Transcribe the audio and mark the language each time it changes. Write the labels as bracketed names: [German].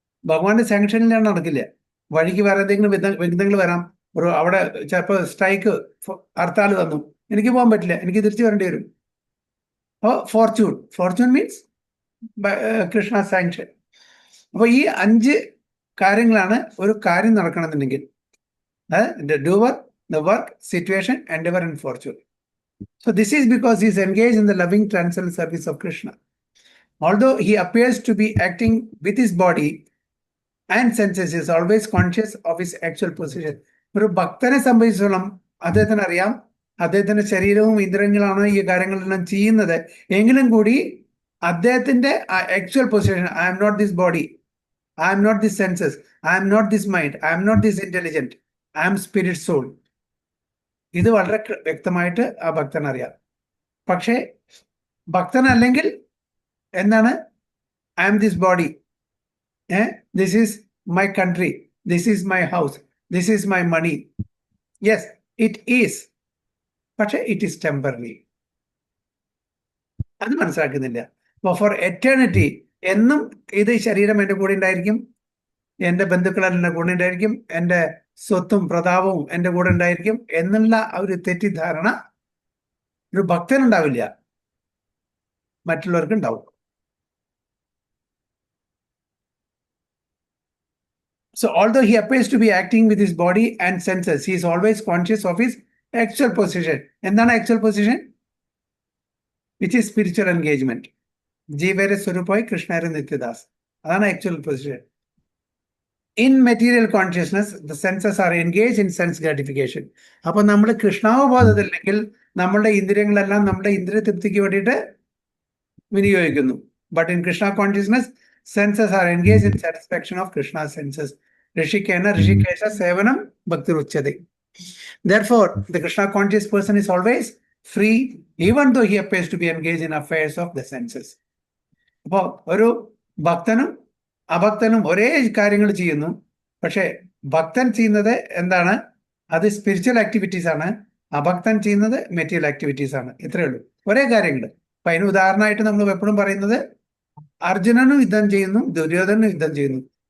[Malayalam] ഭഗവാന്റെ സാങ്ഷനിലാണ് നടക്കില്ല. വഴിക്ക് വേറെ എന്തെങ്കിലും വിഘ്നങ്ങൾ വരാം. ഒരു അവിടെ ചിലപ്പോൾ സ്ട്രൈക്ക്, ഹർത്താൽ വന്നു, എനിക്ക് പോകാൻ പറ്റില്ല, എനിക്ക് തിരിച്ചു വരേണ്ടി വരും. അപ്പോൾ [English] fortune means [Malayalam] കൃഷ്ണ സാങ്ഷൻ. അപ്പോൾ ഈ 5 കാര്യങ്ങളാണ് ഒരു കാര്യം നടക്കണമെന്നുണ്ടെങ്കിൽ. [English] The doer, the work, situation, endeavor, and fortune. So this is because he is engaged in the loving transcendental service of Krishna. Although he appears to be acting with his body and senses, he is always conscious of his actual position. [Malayalam] ഒരു ഭക്തനെ സംബന്ധിച്ചോളം അദ്ദേഹത്തിന് അറിയാം, അദ്ദേഹത്തിന്റെ ശരീരവും ഇന്ദ്രിയങ്ങളാണ് ഈ കാര്യങ്ങളെല്ലാം ചെയ്യുന്നത്. എങ്കിലും കൂടി അദ്ദേഹത്തിന്റെ [English] Actual position, I am not this body, I am not this senses, I am not this mind, I am not this intelligent, I am spirit soul. ഇത് വളരെ വ്യക്തമായിട്ട് ആ ഭക്തൻ അറിയാം. പക്ഷേ ഭക്തനല്ലെങ്കിൽ എന്താണ്? I am this body, this is my country, this is my house, this is my money. Yes, it is, [Malayalam] പക്ഷെ [English] It is temporary. [Malayalam] അത് മനസ്സിലാക്കുന്നില്ല. അപ്പോൾ [English] for eternity [Malayalam] എന്നും ഇത് ശരീരം എൻ്റെ കൂടെ ഉണ്ടായിരിക്കും, എൻ്റെ ബന്ധുക്കളെല്ലാം എൻ്റെ കൂടെ ഉണ്ടായിരിക്കും, എൻ്റെ സ്വത്തും പ്രതാപവും എൻ്റെ കൂടെ ഉണ്ടായിരിക്കും എന്നുള്ള ഒരു തെറ്റിദ്ധാരണ ഒരു ഭക്തനുണ്ടാവില്ല, മറ്റുള്ളവർക്ക് ഉണ്ടാവും. [English] So although he appears to be acting with his body and senses, he is always conscious of his actual position. [Malayalam] എന്താണ് [English] actual position? Which is spiritual engagement. [Malayalam] ജീവരെ സ്വരൂപമായി കൃഷ്ണരെ നിത്യദാസ്. അതാണ് [English] actual position. In material consciousness, the senses are engaged in sense gratification. [Malayalam] അപ്പൊ നമ്മൾ കൃഷ്ണാവബോധത്തില്ലെങ്കിൽ നമ്മളുടെ ഇന്ദ്രിയങ്ങളെല്ലാം നമ്മുടെ ഇന്ദ്രിയ തൃപ്തിക്ക് വേണ്ടിയിട്ട് വിനിയോഗിക്കുന്നു. [English] But in Krishna consciousness, senses are engaged in satisfaction of Krishna's senses. [Sanskrit] Rishikesha Sevanam Bhakti Ruchyate. [English] Therefore, the Krishna conscious person is always free, even though he appears to be engaged in affairs of the senses. [Malayalam] അപ്പോൾ ഒരു ഭക്തനും അഭക്തനും ഒരേ കാര്യങ്ങൾ ചെയ്യുന്നു. പക്ഷെ ഭക്തൻ ചെയ്യുന്നത് എന്താണ്? അത് [English] spiritual activities [Malayalam] ആണ്. അഭക്തൻ ചെയ്യുന്നത് [English] material activities [Malayalam] ആണ്. ഇത്രയേ ഉള്ളൂ, ഒരേ കാര്യങ്ങൾ. അപ്പൊ അതിന് ഉദാഹരണമായിട്ട് നമ്മൾ എപ്പോഴും പറയുന്നത് അർജുനനും യുദ്ധം ചെയ്യുന്നു, ദുര്യോധനും യുദ്ധം ചെയ്യുന്നു.